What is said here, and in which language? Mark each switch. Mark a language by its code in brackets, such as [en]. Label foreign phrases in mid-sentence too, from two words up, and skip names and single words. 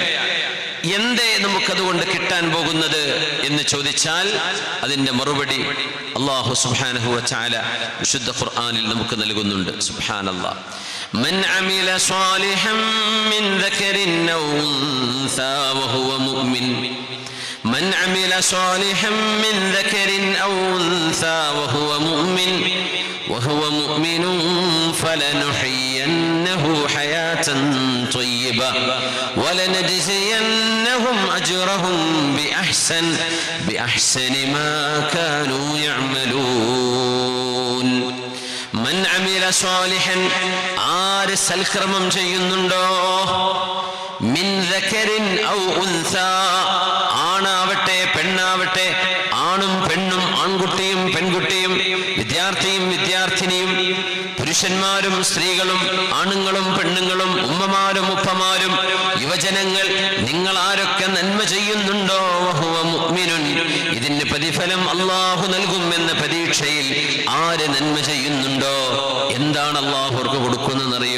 [ml] എന്തേ നമുക്കതുകൊണ്ട് കിട്ടാൻ പോകുന്നത് എന്ന് ചോദിച്ചാൽ അതിന്റെ മറുപടി [ar] الله سبحانه وتعالى [ml] വിശുദ്ധ ഖുർആനിൽ നമുക്ക് നൽകുന്നുണ്ട്. [ar] سبحان الله. من عمل صالحا من ذكر أو أنثى وهو مؤمن من عمل صالحا من ذكر أو أنثى وهو مؤمن فلنحيينه حياة طيبة ولنجزينهم أجرهم بأحسن ما كانوا يعملون. من عمل صالحا [ml] آر സൽക്കർമ്മം ചെയ്യുന്നുണ്ടോ, [ar] من ذكر أو أنثى, [ml] ആണാവട്ടെ പെണ്ണാവട്ടെ, ആണും പെണ്ണും, ആൺകുട്ടിയും പെൺകുട്ടിയും, വിദ്യാർത്ഥിയും വിദ്യാർത്ഥിനിയും, പുരുഷ പുരുഷന്മാരും സ്ത്രീകളും ആണുങ്ങളും പെണ്ണുങ്ങളും ഉമ്മമാരും ഉപ്പമാരും യുവജനങ്ങൾ നിങ്ങൾ ആരൊക്കെ നന്മ ചെയ്യുന്നുണ്ടോ [ar] وهو مؤمن, [ml] ഇതിന് പ്രതിഫലം അല്ലാഹു നൽകും എന്ന പ്രതീക്ഷയിൽ ആര് നന്മ ചെയ്യുന്നുണ്ടോ എന്താണ് അല്ലാഹു അവർക്ക് കൊടുക്കുന്നതെന്നറിയോ?